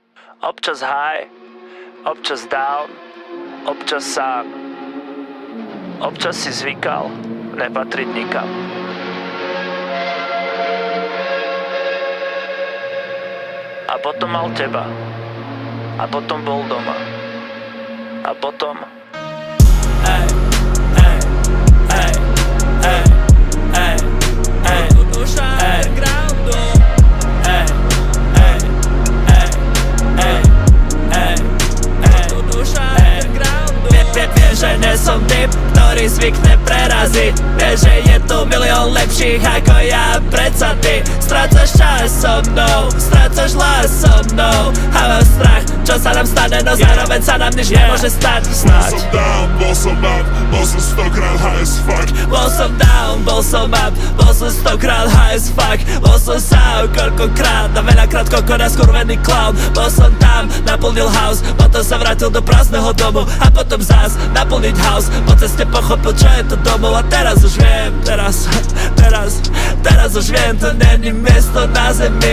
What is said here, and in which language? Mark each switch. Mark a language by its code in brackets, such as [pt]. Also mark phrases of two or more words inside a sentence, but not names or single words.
[sk] Občas high, občas down, občas sám. Občas si zvykal nepatriť nikam. A potom mal teba. A potom bol doma. A potom... Ej, ej, ej, ej, ej, ej, duša undergroundu. Ej, ej, ej, ej, ej, ej, duša undergroundu. Viem, že nie som typ, ktorý zvykne preraziť. Vieš, že je tu milión lepších ako ja, predsa ty strácaš čas so mnou, strácaš lás so mnou. A mám strach, čo sa nám stane, no zároveň sa nám nič nemôže stať. Snáď. Bol som down, bol som up, bol som 100-krát [en] high as fuck. [sk] Bol som down, bol som up, bol som 100-krát [en] high as fuck. [sk] Bol som sám koľkokrát a veľakrát kokona skurvený clown. Bol som tam, naplnil house, potom sa vrátil do prázdneho domu. A potom zás naplniť house, po ceste pochopil, čo je to domov. A teraz už viem, teraz už viem, to není miesto na zemi.